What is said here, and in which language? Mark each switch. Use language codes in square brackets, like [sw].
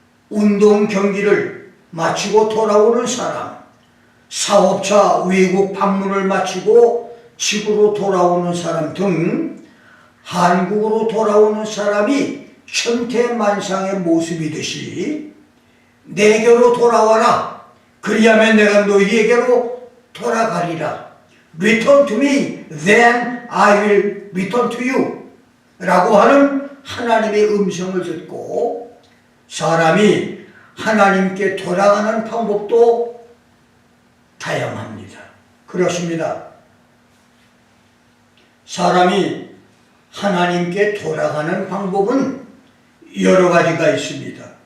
[ko] 운동 경기를 마치고 돌아오는 사람, 사업차 외국 방문을 마치고 집으로 돌아오는 사람 등 한국으로 돌아오는 사람이 천태만상의 모습이듯이 내게로 돌아와라. 그리하면 내가 너희에게로 돌아가리라. [en] Return to me, then I will return to you. [ko] 라고 하는 하나님의 음성을 듣고 사람이 하나님께 돌아가는 방법도 다양합니다. 그렇습니다. 사람이 하나님께 돌아가는 방법은 여러 가지가 있습니다.